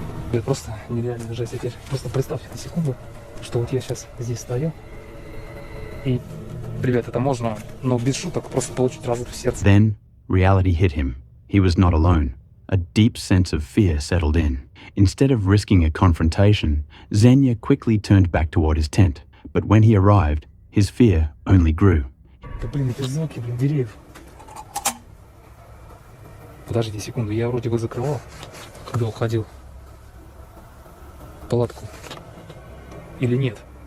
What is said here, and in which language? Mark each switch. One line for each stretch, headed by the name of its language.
Russian: Это просто нереально жесть. Теперь просто представьте на секунду, что вот я сейчас здесь стою. И, ребят, это можно, но без шуток, просто получить разрыв в сердце.
English: Then reality hit him. He was not alone. A deep sense of fear settled in. Instead of risking a confrontation, Zenya quickly turned back toward his tent. But when he arrived, his fear only grew.
Russian: Да блин, эти звуки, блин, деревьев. Подождите секунду, я вроде бы закрывал, когда уходил в палатку. Или нет?